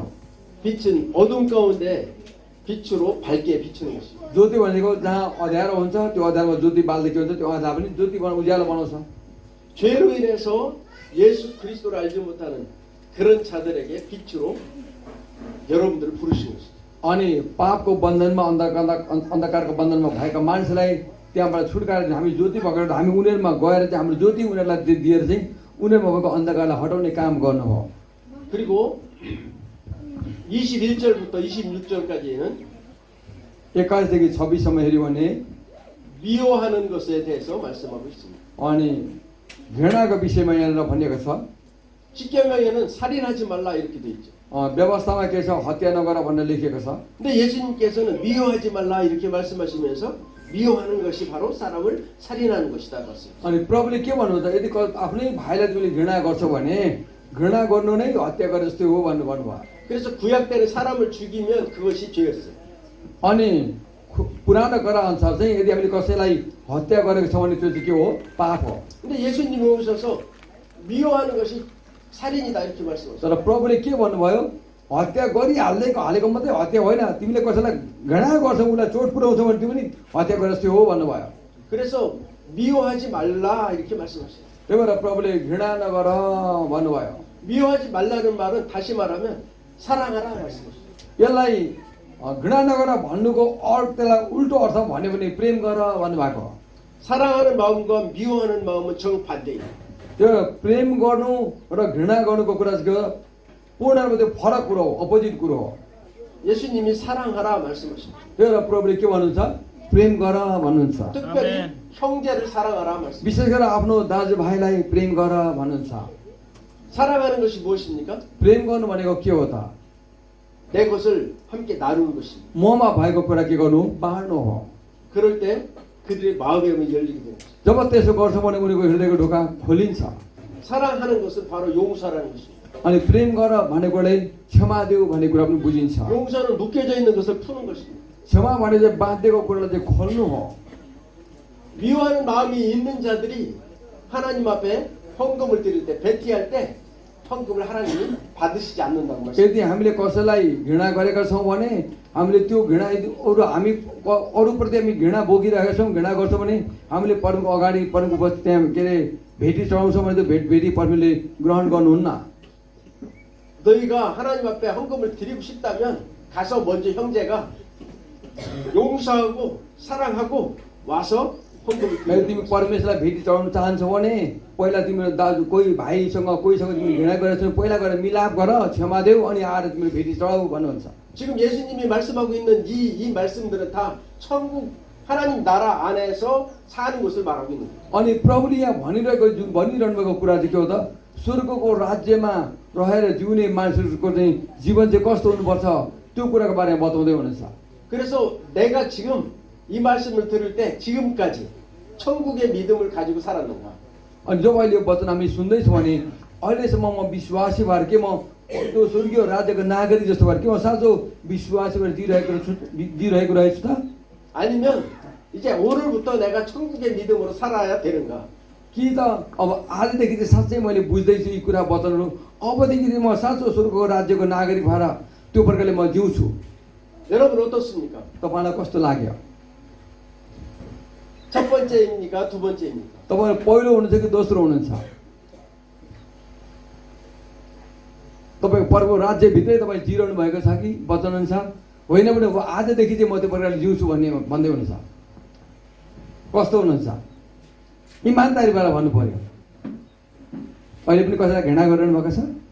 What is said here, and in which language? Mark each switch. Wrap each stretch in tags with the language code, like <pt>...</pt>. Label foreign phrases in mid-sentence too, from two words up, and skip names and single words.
<ko>빛은 어둠 가운데 빛으로 밝게 비추는 것이죠.</ko> <ne>ज्योति भनेको जहाँ अँध्यारो हुन्छ त्यो अँध्यारोमा ज्योति बाल्दै के हुन्छ त्यो अँध्यारो पनि ज्योति उज्यालो बनाउँछ</ne> <ko>죄로 인해서 예수 그리스도를 알지 못하는 그런 자들에게 빛으로 여러분들을 부르신 것이죠.</ko> <ne>अनि पापको बन्धनमा अन्धकारको बन्धनमा भएका मान्छेलाई त्यहाँबाट छुटकाएर हामी ज्योति पक्रेर हामी उनीहरूमा गएर चाहिँ हाम्रो ज्योति उनीहरूलाई दिएर चाहिँ उनीहरूमा भएको अन्धकारलाई हटाउने काम गर्नु हो</ne> <ko>그리고 21절부터 26절까지는</ko> <ne>21देखि 26सम्म हेऱ्यो भने</ne> <ko>미워하는 것에 대해서 말씀하고 있습니다.</ko> <ne>अनि घृणाको विषयमा यहाँनिर भनिएको छ</ne> <ko>십계명에는 살인하지 말라 이렇게 돼 있죠.</ko> <ne>व्यवस्थामा के छ हत्या नगर भनेर लेखिएको छ</ne> <ko>근데 예수님께서는 미워하지 말라 이렇게 말씀하시면서 미워하는 것이 바로 사람을 살인하는 것이다 봤어요.</ko> <ne>अनि प्रभुले के भन्नुहुन्छ यदि आफ्नै भाइलाई तिमीले घृणा गर्छौ भने घृणा गर्नु नै हत्या गरे जस्तै हो भन्नुभयो</ne> <ko>그래서 구약 때는 사람을 죽이면 그것이 죄였어요.</ko> <ne>अनि पुरानो कुरा अनुसार चाहिँ यदि हामीले कसैलाई हत्या गरेको छ भने त्यो चाहिँ के हो पाप हो</ne> <ko>근데 예수님이 오셔서 미워하는 것이 살인이다 이렇게 말씀하셨어요.</ko> <ne>तर प्रभुले के भन्नुभयो हत्या हालेको मात्रै हत्या होइन तिमीले कसैलाई घृणा गर्छौ उसलाई चोट पुर्याउँछौ भने तिमी पनि हत्या गरे जस्तै हो भन्नुभयो</ne> <ko>그래서 미워하지 말라 이렇게 말씀하셨어요.</ko> <ne>त्यही भएर प्रभुले घृणा नगर भन्नुभयो</ne> <ko>미워하지 말라는 말은 다시 말하면 사랑하라 말씀하셨어요.</ko> <ne>यसलाई घृणा नगर भन्नुको त्यसलाई उल्टो अर्थ भन्यो भने प्रेम गर भन्नुभएको हो</ne> <ko>사랑하는 마음과 미워하는 마음은 정반대예요.</ko> <ne>त्यो प्रेम गर्नु र घृणा गर्नुको कुरा चाहिँ के हो पूर्ण रूपमा त्यो फरक कुरो हो अपोजिट कुरो हो</ne> <ko>예수님이 사랑하라 말씀하십니다.</ko> <ne>त्यही भएर प्रभुले के भन्नुहुन्छ प्रेम गर भन्नुहुन्छ</ne> <ko>특별히 형제를 사랑하라 말씀.</ko> <ne>विशेष गरेर आफ्नो दाजुभाइलाई प्रेम गर भन्नुहुन्छ</ne> <ko>사랑하는 것이 무엇입니까?</ko> <ne>प्रेम गर्नु भनेको के हो त</ne> <ko>내 것을 함께 나누는 것입니다.</ko> <ne>ममा भएको कुरा के गर्नु बाँड्नु हो</ne> <ko>그럴 때 그들의 마음의 문이 열리게 됩니다.</ko> <ne>जब त्यसो गर्छ भने उनीको हृदयको ढोका खोलिन्छ</ne> <ko>사랑하는 것은 바로 용서라는 것입니다.</ko> <ne>अनि प्रेम गर भनेकोले क्षमा देऊ भन्ने कुरा पनि बुझिन्छ</ne> <ko>용서는 묶여져 있는 것을 푸는 것입니다.</ko> <ne>क्षमा भने चाहिँ बाँधिएको कुरालाई चाहिँ खोल्नु हो</ne> <ko>미워하는 마음이 있는 자들이 하나님 앞에 헌금을 드릴 때 베티할 때 헌금을 하나님이 받으시지 않는다고 말씀합니다.</ko> <ne>यदि हामीले कसैलाई घृणा गरेका छौँ भने हामीले त्यो घृणा अरूप्रति हामी घृणा बोकिरहेका छौँ घृणा गर्छौँ भने हामीले परमको अगाडि परमको उपस्थिति त्यहाँ के अरे भेटी चढाउँछौँ भने त्यो भेटी परमले ग्रहण गर्नुहुन्न</ne> <ko>너희가 하나님 앞에 헌금을 드리고 싶다면 가서 먼저 형제가 용서하고 사랑하고 와서 헌금을</ko> <ne>यदि</ne> <ko>드리는</ko> <ne>तिमी</ne> <ko>것입니다.</ko> <ne>परमेश्वरलाई भेटी चढाउन चाहन्छौ भने पहिला तिम्रो दाजु कोही भाइसँग कोहीसँग तिमीले घृणा गरेको छौ पहिला गएर मिलाप गर क्षमा देऊ अनि आएर तिमीले भेटी चढाऊ भन्नुहुन्छ</ne> <ko>지금 예수님이 말씀하고 있는 이 말씀들은 다 천국 하나님 나라 안에서 사는 것을 말하고 있는 거예요.</ko> <ne>अनि प्रभुले यहाँ भनिरहनु भएको कुरा चाहिँ के हो त स्वर्गको राज्यमा रहेर जिउने मान्छेहरूको चाहिँ जीवन चाहिँ कस्तो हुनुपर्छ त्यो कुराको बारेमा बताउँदै हुनुहुन्छ।</ne> <ko>그래서 내가 지금 이 말씀을 들을 때 지금까지 천국의 믿음을 가지고 살았는가?</ko> <ne>अनि जब अहिले यो वचन हामी सुन्दैछौँ भने अहिलेसम्म म विश्वासी भएर के म त्यो स्वर्गीय राज्यको नागरिक जस्तो भएर के म साँचो विश्वासी भएर दिइरहेको रहेछु त?</ne> <ko>아니면 이제 오늘부터 내가 천국의 믿음으로 살아야 되는가?</ko> <ne>कि त अब आजदेखि चाहिँ साँच्चै मैले बुझ्दैछु यी कुरा वचनहरू, अबदेखि चाहिँ म साँचो स्वर्गको राज्यको नागरिक भएर त्यो प्रकारले म जिउँछु।</ne> <ko>여러분 어떻습니까?</ko> <ne>तपाईँलाई कस्तो लाग्यो?</ne> <ko>첫 번째입니까? 두 번째입니까?</ko> <ne>तपाईँ पहिलो हुनुहुन्छ कि दोस्रो हुनुहुन्छ? तपाईँ प्रभु राज्यभित्रै तपाईँ जिरहनु भएको छ कि वचन अनुसार? होइन भने अब आजदेखि चाहिँ म त्यो प्रकारले जिउँछु भन्दै हुनुहुन्छ? कस्तो हुनुहुन्छ? इमान्दारीबाट भन्नु पर्यो। अहिले पनि कसैलाई घृणा गरिरहनु भएको छ?</ne>